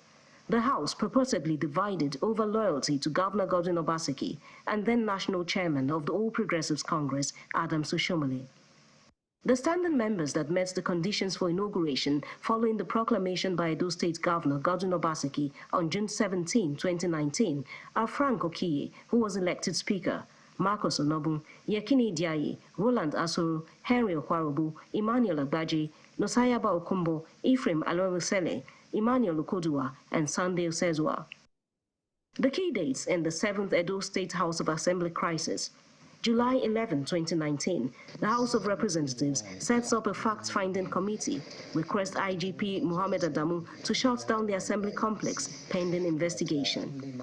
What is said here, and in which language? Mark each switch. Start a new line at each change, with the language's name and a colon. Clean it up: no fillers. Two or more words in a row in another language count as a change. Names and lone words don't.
English: The House purportedly divided over loyalty to Governor Godwin Obaseki and then National Chairman of the All Progressives Congress, Adams Oshomole. The standing members that met the conditions for inauguration following the proclamation by Edo State Governor Godwin Obaseki on June 17, 2019 are Frank Okie, who was elected Speaker, Marcus Onobun, Yekini Diaye, Roland Asoro, Henry Okwarobu, Emmanuel Agbaje, Nosayaba Okumbo, Ephraim Alorusele, Emmanuel Okodua, and Sunday Osezua. The key dates in the 7th Edo State House of Assembly crisis. July 11, 2019, the House of Representatives sets up a fact-finding committee, requests IGP Mohammed Adamu to shut down the Assembly complex pending investigation.